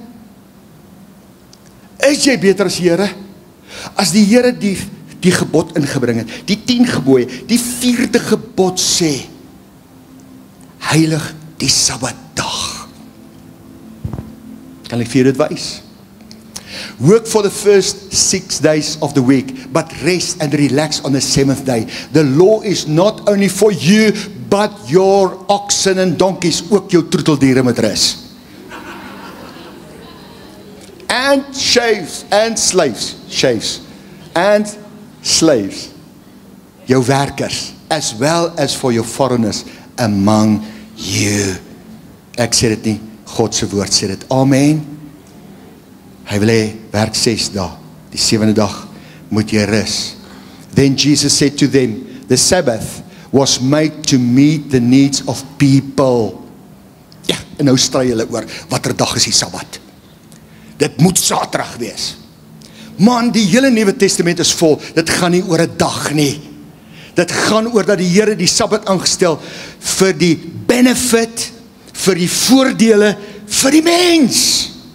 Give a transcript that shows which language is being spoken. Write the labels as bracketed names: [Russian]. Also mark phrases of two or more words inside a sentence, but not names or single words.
[Afrikaans] Is jy beter as die Here? As die Here die gebod ingebring het, die 10 gebooie, die 4de gebod sê, heilig die Sabbatdag. Kan ek vir dit wys? [English] Work for the first 6 days of the week, but rest and relax on the 7th day. The law is not only for you, but your oxen and donkeys, [Afrikaans] ook jou troeteldiere moet rus. [English] And slaves, and slaves, [Afrikaans] jou werkers, [English] as well as for your foreigners among you. [Afrikaans] Ek sê dit nie, God se woord sê dit, amen. Hy wil hê, werk 6 dae, die 7de dag moet jy rus. [English] Then Jesus said to them, the Sabbath was made to meet the needs of people. [Afrikaans] Ja, en nou stry hulle oor, watter dag is die Sabbat? Dit moet Saterdag wees. Man, die hele Nuwe Testament is vol, dit gaan nie oor 'n dag nie. Dit gaan oor dat die Here die Sabbat aangestel vir die benefit, vir die voordele, vir die mens.